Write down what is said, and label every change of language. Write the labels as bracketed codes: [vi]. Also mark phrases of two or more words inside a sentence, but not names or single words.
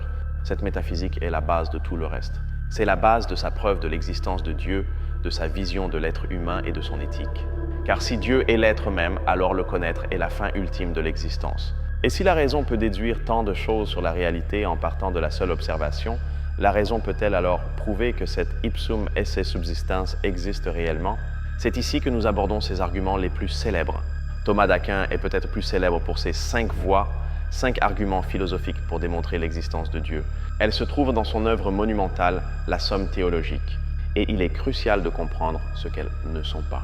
[fr] Cette métaphysique est la base de tout le reste. C'est la base de sa preuve de l'existence de Dieu, de sa vision de l'être humain et de son éthique. Car si Dieu est l'être même, alors le connaître est la fin ultime de l'existence. Et si la raison peut déduire tant de choses sur la réalité en partant de la seule observation, la raison peut-elle alors prouver que cette [la] ipsum esse subsistens [fr] existe réellement? C'est ici que nous abordons ces arguments les plus célèbres. Thomas d'Aquin est peut-être plus célèbre pour ses 5 voies, 5 arguments philosophiques pour démontrer l'existence de Dieu. Elles se trouvent dans son œuvre monumentale, la Somme théologique. Et il est crucial de comprendre ce qu'elles ne sont pas.